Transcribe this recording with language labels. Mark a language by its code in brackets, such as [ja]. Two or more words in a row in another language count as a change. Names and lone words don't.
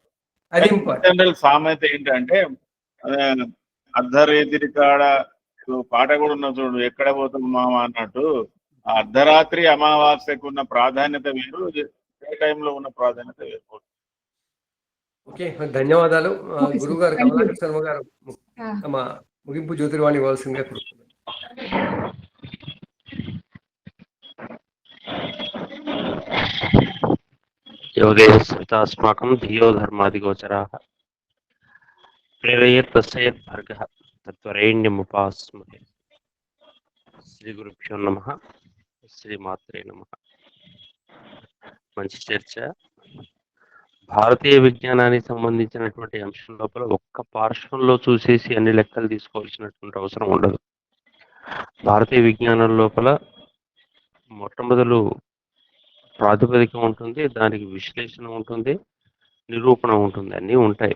[te] జనరల్ సామెత ఏంటంటే అర్ధరేతిరి కాడ పాట కూడా ఉన్న చూడు, ఎక్కడ పోతాం మామ అన్నట్టు. ఆ అర్ధరాత్రి అమావాస్యకు ఉన్న ప్రాధాన్యత వేరు, ఏ టైంలో ఉన్న ప్రాధాన్యత వేరు. ఓకే, ధన్యవాదాలు. గురువు గారు కమలాకర్ శర్మ గారు తమ ముగింపు జ్యోతిర్వాణి ఇవ్వాల్సిందిగా కోరుతున్నాను. [sa] अस्माकं धियो धर्मादिगोचराः प्रेरयेत् तस्येत् भर्गः तत्वरेण्यमुपास्महे. శ్రీ గురుభ్యో నమః. శ్రీమాత్రే నమః. [te] మంచి చర్చ. భారతీయ విజ్ఞానానికి సంబంధించినటువంటి అంశం లోపల ఒక్క పార్శ్వంలో చూసేసి అన్ని లెక్కలు తీసుకోవాల్సినటువంటి అవసరం ఉండదు. భారతీయ విజ్ఞానం లోపల మొట్టమొదలు ప్రాతిపదిక ఉంటుంది, దానికి విశ్లేషణ ఉంటుంది, నిరూపణ ఉంటుంది, అన్నీ ఉంటాయి.